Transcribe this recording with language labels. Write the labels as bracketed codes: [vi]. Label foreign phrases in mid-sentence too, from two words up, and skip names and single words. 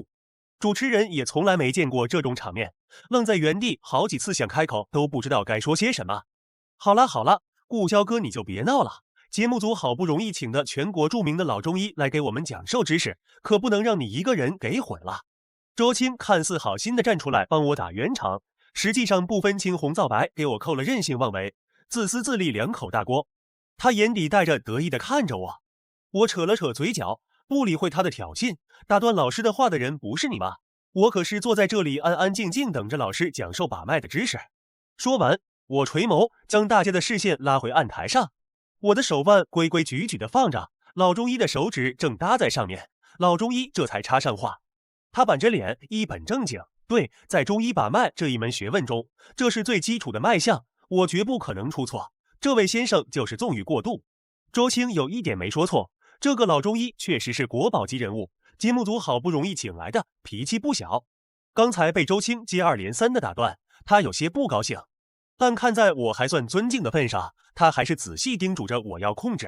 [zh] 主持人也從來沒見過這種場面，愣在原地，好幾次想開口都不知道該說些什麼。好了，顧蕭哥你就別鬧了，節目組好不容易請的全國著名的老中醫來給我們講授知識，可不能讓你一個人給毀了。周青看似好心的站出來幫我打圓場，實際上不分青紅皂白給我扣了任性妄為、自私自利2口大鍋。他眼底帶着得意的看着我，我扯了扯嘴角，不理會他的挑釁。打斷老師的話的人不是你嗎？我可是坐在這裡安安靜靜等着老師講授把脈的知識。說完，我垂眸將大家的視線拉回案台上，我的手腕規規矩矩的放着，老中醫的手指正搭在上面，老中医這才插上話。他板着臉一本正經，對，在中醫把脈這一門學問中，這是最基礎的脈象，我絕不可能出錯。這位先生就是縱慾過度。周青有一點沒說錯，這個老中醫確實是國寶級人物，節目組好不容易請來的，脾氣不小。剛才被周青接2連3的打斷，他有些不高興，但看在我還算尊敬的份上，他還是仔細叮囑着我要控制。